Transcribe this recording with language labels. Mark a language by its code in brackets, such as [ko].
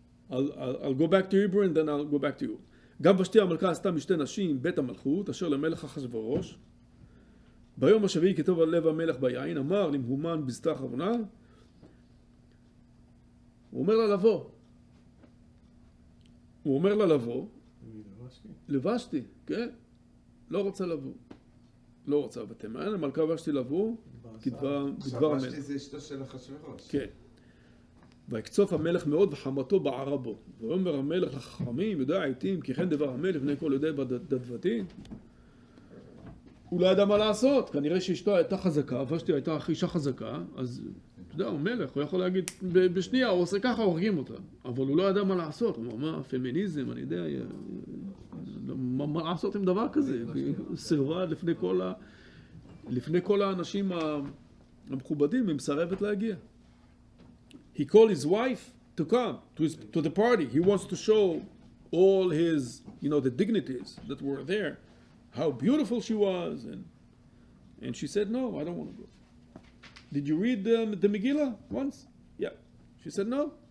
[en] I'll go back to Hebrew and then I'll go back to you. [he] גם ושתי המלכה עשתה משתי נשים בית המלכות אשר למלך אחשוורוש. ביום השביעי כתוב על לב המלך ביין, אמר למהומן בזתה אחרונה. הוא אומר לה לבוא. לבשתי, כן. לא רוצה לבוא. לא רוצה ותימן, המלכה ושתי לבוא, כדבר המלך. ושתי זה אשתו של אחשוורוש. כן. ויקצוף המלך מאוד וחמתו בערה בו. ואומר המלך לחכמים, יודע העתים, כי כן דבר המלך בני כל יודעי בדדבתי. הוא לא ידע מה לעשות, כנראה שאשתו הייתה חזקה, ושתי הייתה אישה חזקה, אז אתה יודע, הוא מלך, הוא יכול להגיד בשנייה, הוא עושה ככה, הורגים אותה. אבל הוא לא ידע מה לעשות, הוא אמר, מה, פמיניזם, אני יודע, מה לעשות עם דבר כזה? היא סירבה לפני כל האנשים המכובדים, היא מסרבת להגיע. [en] He called his wife to come to the party. He wants to show all his, the dignities that were there, how beautiful she was, and she said, no, I don't want to go. Did you read the Megillah once? Yeah. She said, no.